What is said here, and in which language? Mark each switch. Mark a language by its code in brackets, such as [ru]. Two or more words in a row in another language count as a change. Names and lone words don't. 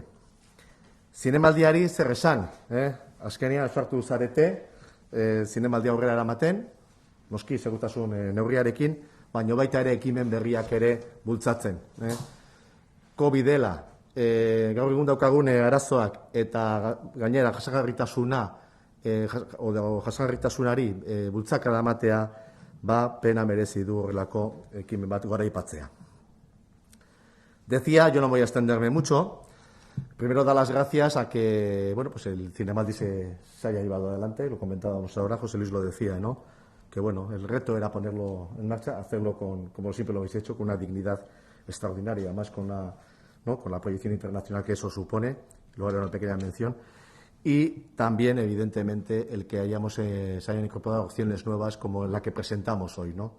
[eu] Zinemaldiari zer esan, azkenean esfortu zarete, zinemaldia aurrera eramaten, noski segurtasun neurriarekin, baina baita ere ekimen berriak ere bultzatzen. COVID dela, gaur egun daukagun arazoak eta gainera jasangarritasunari bultzakada ematea, pena merezi du horrelako ekimen bat goraipatzea. [es] Decía, yo no voy a extenderme mucho, primero dar las gracias a que el Cinemaldi se haya llevado adelante, lo comentábamos ahora, José Luis lo decía, ¿no? Que el reto era ponerlo en marcha, hacerlo como siempre lo habéis hecho, con una dignidad extraordinaria, además con la proyección internacional que eso supone, luego haré una pequeña mención, y también, evidentemente, el que se hayan incorporado opciones nuevas como la que presentamos hoy, ¿no?